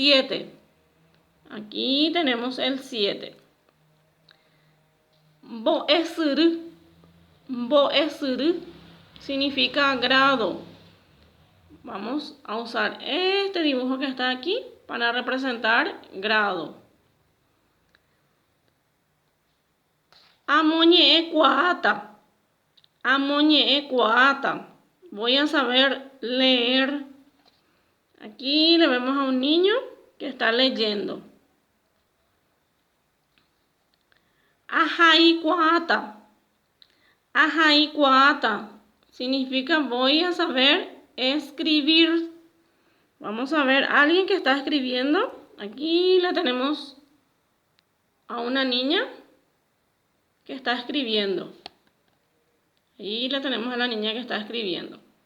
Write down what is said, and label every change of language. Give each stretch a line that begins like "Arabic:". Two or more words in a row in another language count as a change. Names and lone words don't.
Spanish: Aquí tenemos el 7.
Guarani: Mbo'esyry. Mbo'esyry
Spanish: significa grado. Vamos a usar este dibujo que está aquí para representar grado.
Guarani: Amoñe'ẽ kuaáta. Amoñe'ẽ kuaáta.
Spanish: Voy a saber leer. Aquí le vemos a un niño que está leyendo.
Guarani: Ahai kuaáta. Ahai kuaáta
Spanish: significa voy a saber escribir. Vamos a ver a alguien que está escribiendo. Aquí la tenemos a una niña que está escribiendo. Ahí la tenemos a la niña que está escribiendo.